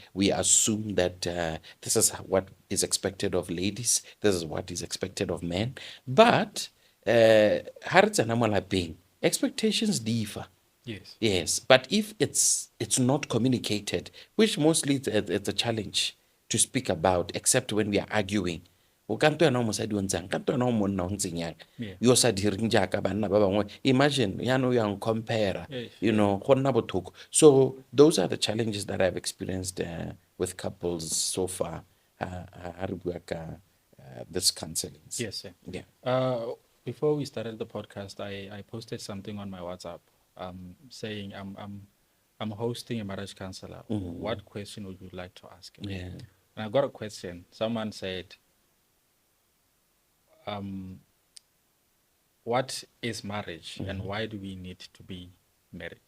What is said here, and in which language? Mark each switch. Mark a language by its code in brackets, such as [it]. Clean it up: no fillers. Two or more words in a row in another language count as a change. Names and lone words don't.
[en] We assume that this is what is expected of ladies, this is what is expected of men. But expectations differ. Yes. Yes, but if it's not communicated, which mostly it's a challenge to speak about, except when we are arguing. [tn] O ka ntwa na o mosadi o ntseng, ka ntwa na o monna o ntseng yang. [en] Yeah. [tn] Yo sa direng jaaka banna ba bangwe. [en] Imagine yana you compare, Yes, you know, [tn] go nna bothoko. [en] So those are the challenges that I've experienced with couples so far. [tn] Ha re bua ka [en] this counseling. Yes, sir. Yeah. Before we started the podcast, I posted something on my WhatsApp, saying I'm hosting a marriage counselor. What question would you like to ask him? Yeah. And I got a question. Someone said, what is marriage and why do we need to be married?